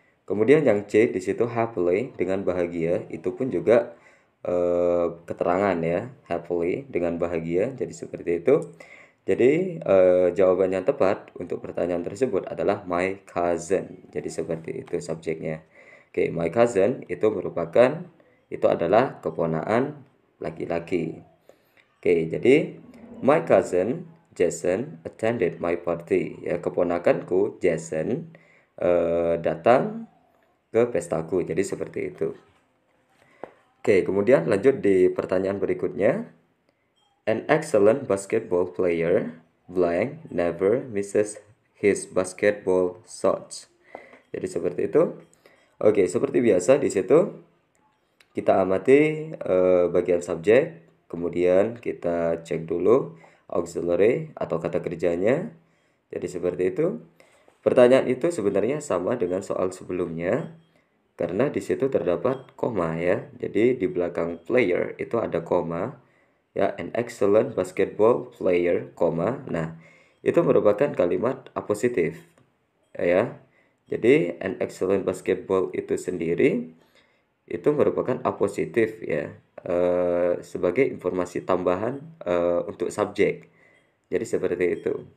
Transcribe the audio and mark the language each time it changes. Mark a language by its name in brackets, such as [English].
[Indonesian] Kemudian yang C di situ happily dengan bahagia itu pun juga keterangan ya, happily dengan bahagia. Jadi seperti itu. Jadi jawaban yang tepat untuk pertanyaan tersebut adalah [English] my cousin. [Indonesian] Jadi seperti itu subjeknya. Oke, [English] my cousin [Indonesian] itu adalah keponakan laki-laki. Oke, jadi [English] my cousin Jason attended my party. [Indonesian] Ya, keponakanku Jason datang ke pestaku. Jadi seperti itu. Oke, kemudian lanjut di pertanyaan berikutnya. [English] An excellent basketball player blank never misses his basketball shots. [Indonesian] Jadi seperti itu. Oke, seperti biasa di situ kita amati bagian subjek, kemudian kita cek dulu auxiliary atau kata kerjanya. Jadi seperti itu. Pertanyaan itu sebenarnya sama dengan soal sebelumnya karena di situ terdapat koma ya. Jadi di belakang player itu ada koma. [English] Ya, an excellent basketball player, koma. [Indonesian] Nah, itu merupakan kalimat apositif. Ya. Jadi [English] an excellent basketball [Indonesian] itu sendiri itu merupakan apositif ya. Sebagai informasi tambahan untuk subjek. Jadi seperti itu.